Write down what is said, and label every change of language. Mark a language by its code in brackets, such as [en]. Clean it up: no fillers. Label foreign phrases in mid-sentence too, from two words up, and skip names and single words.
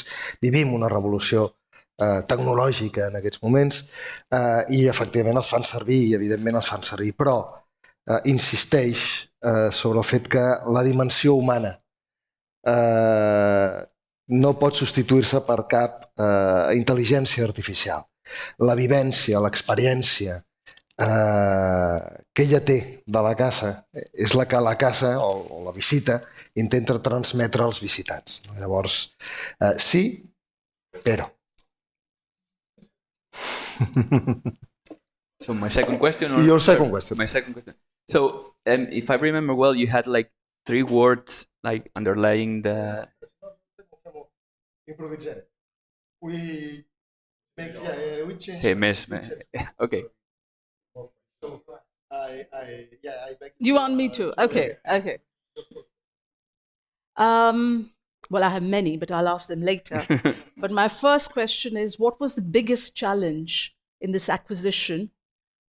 [ca] Vivim una revolució tecnològica en aquests moments i efectivament els fan servir i evidentment els fan servir, però insisteix sobre el fet que la dimensió humana no pot substituir-se per cap intel·ligència artificial. La vivència, l'experiència que ella té de la casa és la que la casa o la visita intenta transmetre als visitants. Llavors, sí, però. [en] So my second question? Your second question. My second question. So if I remember well, you had like 3 words like underlying the... Improvisem. We change. [ca] Sí, més. [en] Okay. You want me to? Okay. Well, I have many, but I'll ask them later. But my first question is, what was the biggest challenge in this acquisition?